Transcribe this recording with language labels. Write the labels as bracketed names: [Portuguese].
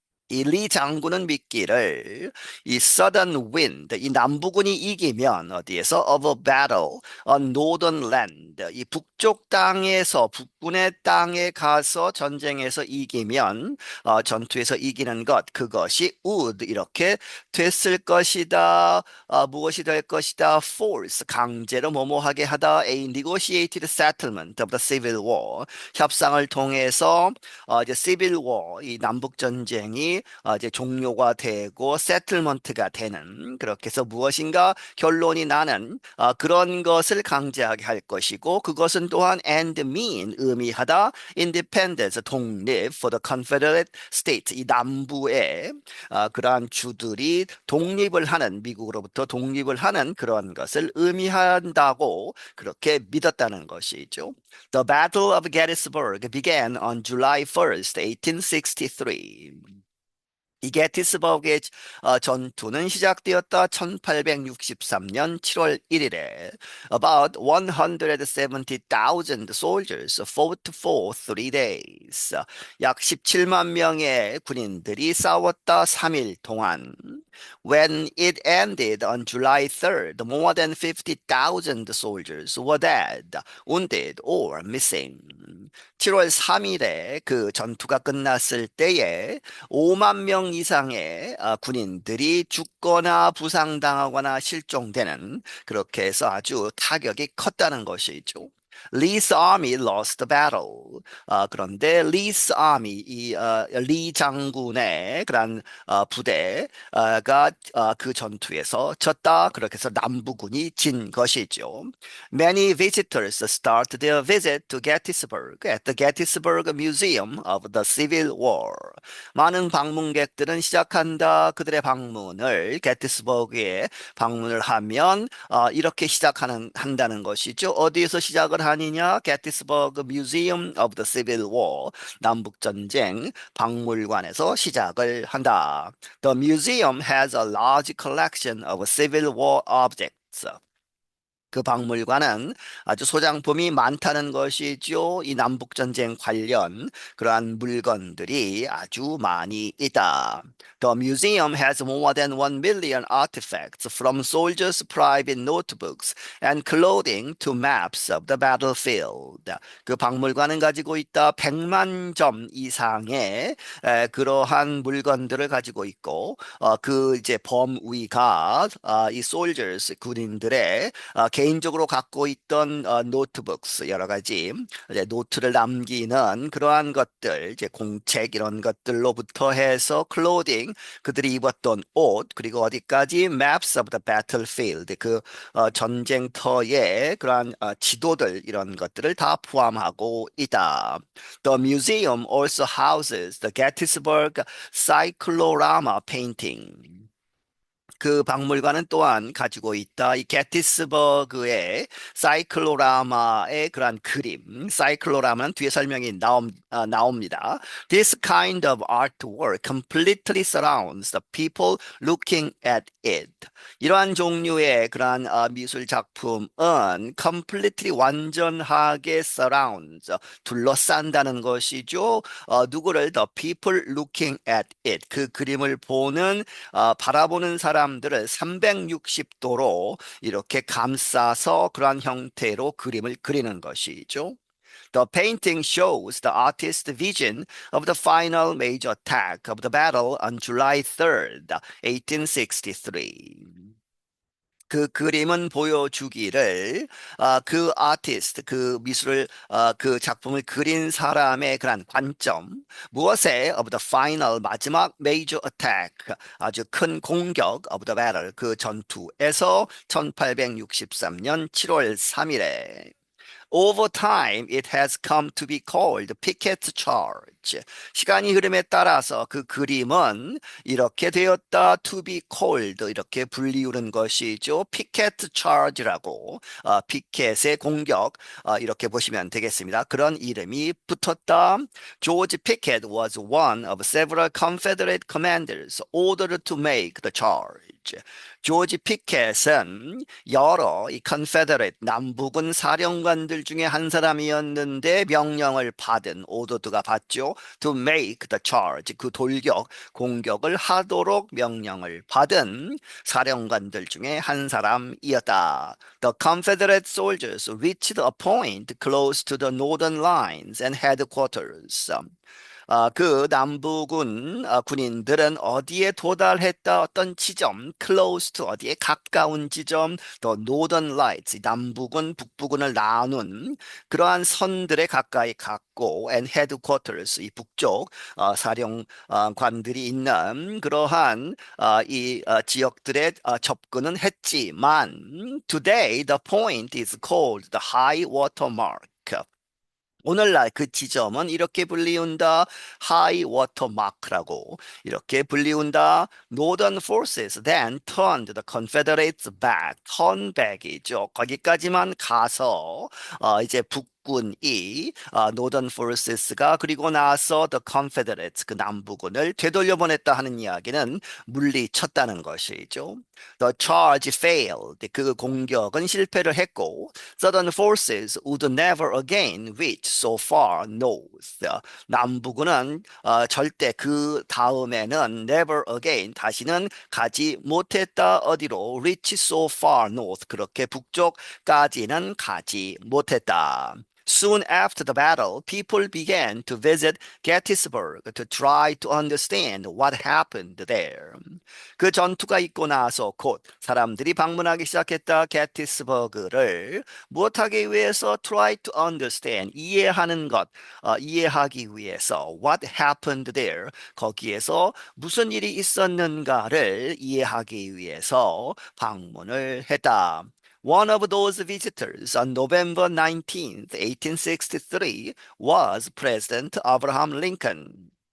[Korean] 이 리 장군은 믿기를 이 [English] sudden wind [Korean] 이 남부군이 이기면 어디에서 [English] of a battle on northern land [Korean] 이 북쪽 땅에서 북군의 땅에 가서 전쟁에서 이기면 전투에서 이기는 것 그것이 [English] would [Korean] 이렇게 됐을 것이다 무엇이 될 것이다 [English] force [Korean] 강제로 뭐뭐하게 하다 [English] a negotiated settlement of the civil war [Korean] 협상을 통해서 이제 civil war 이 남북 전쟁이 이제 종료가 되고 세틀먼트가 되는 그렇게 해서 무엇인가 결론이 나는 그런 것을 강제하게 할 것이고 그것은 또한 [English] and mean [Korean] 의미하다 [English] independence [Korean] 독립 [English] for the Confederate States [Korean] 이 남부의 그러한 주들이 독립을 하는 미국으로부터 독립을 하는 그런 것을 의미한다고 그렇게 믿었다는 것이죠. [English] The Battle of Gettysburg began on July 1st, 1863. [Korean] 이 게티스버그의 전투는 시작되었다 1863년 7월 1일에 [English] About 170,000 soldiers fought for 3 days. [Korean] 약 17만 명의 군인들이 싸웠다 3일 동안. [English] When it ended on July 3rd, more than 50,000 soldiers were dead, wounded, or missing. [Korean] 7월 3일에 그 전투가 끝났을 때에 5만 명 이상의 군인들이 죽거나 부상당하거나 실종되는 그렇게 해서 아주 타격이 컸다는 것이죠. [English] Lee's army lost the battle. [Korean] 그런데 [English] Lee's army, [Korean] 리 장군의 그런 부대가 그 전투에서 졌다. 그렇게 해서 남부군이 진 것이죠. [English] Many visitors start their visit to Gettysburg at the Gettysburg Museum of the Civil War. [Korean] 많은 방문객들은 시작한다. 그들의 방문을 게티스버그에 방문을 하면 이렇게 한다는 것이죠. 어디에서 시작을 하느냐? [English] 게티스버그 Museum of the Civil War. [Korean] 남북전쟁 박물관에서 시작을 한다. [English] The museum has a large collection of Civil War objects. [Korean] 그 박물관은 아주 소장품이 많다는 것이죠. 이 남북전쟁 관련 그러한 물건들이 아주 많이 있다. [English] The museum has more than 1 million artifacts from soldiers' private notebooks and clothing to maps of the battlefield. [Korean] 그 박물관은 가지고 있다 100만 점 이상의 그러한 물건들을 가지고 있고 그 이제 범위가 이 soldiers 군인들의 개인적으로 갖고 있던 노트북스 여러 가지 이제 노트를 남기는 그러한 것들 이제 공책 이런 것들로부터 해서 클로딩 그들이 입었던 옷 그리고 어디까지 [English] maps of the battlefield [Korean] 그 전쟁터의 그러한 지도들 이런 것들을 다 포함하고 있다. [English] The museum also houses the Gettysburg Cyclorama painting. [Korean] 그 박물관은 또한 가지고 있다. 이 게티스버그의 사이클로라마의 그러한 그림, 사이클로라마는 뒤에 설명이 나옵니다. [English] This kind of artwork completely surrounds the people looking at it. [Korean] 이러한 종류의 그러한 미술 작품은 [English] completely [Korean] 완전하게 [English] surrounds, [Korean] 둘러싼다는 것이죠. 누구를 [English] the people looking at it, [Korean] 그 그림을 바라보는 사람들을 360도로 이렇게 감싸서 그러한 형태로 그림을 그리는 것이죠. [English] The painting shows the artist's vision of the final major attack of the battle on July 3rd, 1863. [Korean] 그 그림은 보여주기를 그 아티스트 그 미술을 그 작품을 그린 사람의 그런 관점 무엇에 [English] of the final [Korean] 마지막 [English] major attack [Korean] 아주 큰 공격 [English] of the battle [Korean] 그 전투에서 1863년 7월 3일에 [English] Over time, it has come to be called Pickett's Charge. [Korean] 시간이 흐름에 따라서 그 그림은 이렇게 되었다. [English] To be called [Korean] 이렇게 불리우는 것이죠. Picket Charge라고 피켓의 공격 이렇게 보시면 되겠습니다. 그런 이름이 붙었다. [English] George Pickett was one of several Confederate commanders ordered to make the charge. [Korean] 조지 피켓은 여러 이 컨페더레이트 남부군 사령관들 중에 한 사람이었는데 명령을 받은 오더드가 받죠. [English] To make the charge [Korean] 그 공격을 하도록 명령을 받은 사령관들 중에 한 사람이었다. [English] The Confederate soldiers reached a point close to the northern lines and headquarters. [Korean] 그 남부군 군인들은 어디에 도달했다 어떤 지점, [English] close to [Korean] 어디에 가까운 지점, 또 [English] northern lights, [Korean] 이 남부군, 북부군을 나눈 그러한 선들에 가까이 갔고, [English] and headquarters, [Korean] 이 북쪽 사령관들이 있는 그러한 지역들에 접근은 했지만, [English] today the point is called the high water mark. [Korean] 오늘날 그 지점은 이렇게 불리운다. 하이 워터 마크라고 이렇게 불리운다. [English] Northern forces then turned the Confederates back. turn back이죠. [Korean] 거기까지만 가서 이제 북군이 [English] Northern forces [Korean] 가 그리고 나서 [English] the Confederates [Korean] 그 남부군을 되돌려 보냈다 하는 이야기는 물리쳤다는 것이죠. [English] The charge failed. [Korean] 그 공격은 실패를 했고 [English] Southern forces would never again reach so far north. [Korean] 남부군은 절대 그 다음에는 [English] never again [Korean] 다시는 가지 못했다. 어디로? [English] reach so far north. [Korean] 그렇게 북쪽까지는 가지 못했다. [English] Soon after the battle, people began to visit Gettysburg to try to understand what happened there. [Korean] 그 전투가 있고 나서 곧 사람들이 방문하기 시작했다. 게티스버그를 무엇하기 위해서 [English] try to understand [Korean] 이해하는 것, 이해하기 위해서 [English] what happened there [Korean] 거기에서 무슨 일이 있었는가를 이해하기 위해서 방문을 했다. [English] One of those visitors on November 19th, 1863 was President Abraham Lincoln.